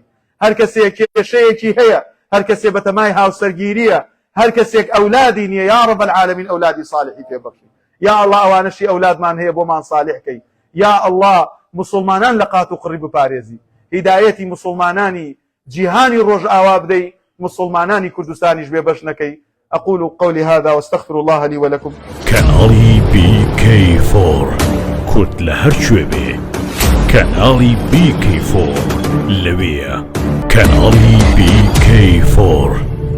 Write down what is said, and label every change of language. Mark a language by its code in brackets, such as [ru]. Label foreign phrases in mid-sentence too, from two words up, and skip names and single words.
[ckb] هەر کەسێک کێشەیەکی هەیە، هەر کەسێ بەتەمای هاوسەرگیریە، هەر کەسێک ئەولادی نییە [ar] یا رب العالمین [ckb] ئەولادی صالحی پێبەخشی. [ar] یا الله [ckb] ئەوانەشی ئەولادمان هەیە بۆمان صالح کەی. [ar] یا الله [ckb] مسلمانان لە قات و قڕی بپارێزی، هیدایەتی مسلمانانی جیهانی ڕۆژ ئاوا بدەی، مسلمانانی کوردستانیش بێبەش نەکەی. [ar] أقول قولي هذا واستغفر الله لي ولكم. [ckb] كنالي BK4 كورد لهر شوێبێ، كنالي BK4 لەوێیە. كنالي BK4